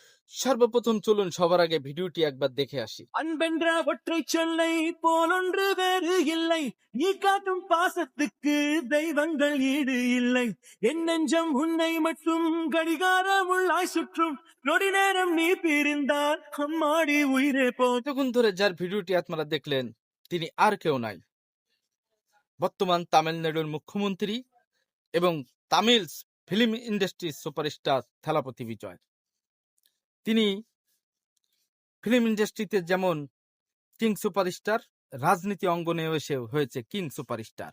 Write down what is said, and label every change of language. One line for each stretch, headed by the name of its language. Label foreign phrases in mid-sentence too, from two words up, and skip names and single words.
Bangla: সর্বপ্রথম চলুন সবার আগে ভিডিওটি একবার দেখে আসি।
Tamil: அன்பென்ற ஒற்றை சொல்லை போலொன்று வேறு இல்லை. நீ காட்டும் பாசத்துக்கு தெய்வங்கள் ஈடு இல்லை. என் நெஞ்சம் உன்னை மட்டும் கடிகாரம் உள்ளாய் சுற்றும். நொடி நேரம் நீ பிரிந்தால் அம்மாடி உயிரே போ.
Bangla: এতক্ষণ ধরে যার ভিডিওটি আপনারা দেখলেন তিনি আর কেউ নাই, বর্তমান তামিলনাড়ুর মুখ্যমন্ত্রী এবং তামিল
English: film industry
Bangla: সুপারস্টার থালাপতি বিজয়। তিনি
English: film industry
Bangla: যেমন
English: king superstar,
Bangla: রাজনীতি অঙ্গনে এসে হয়েছে
English: king superstar.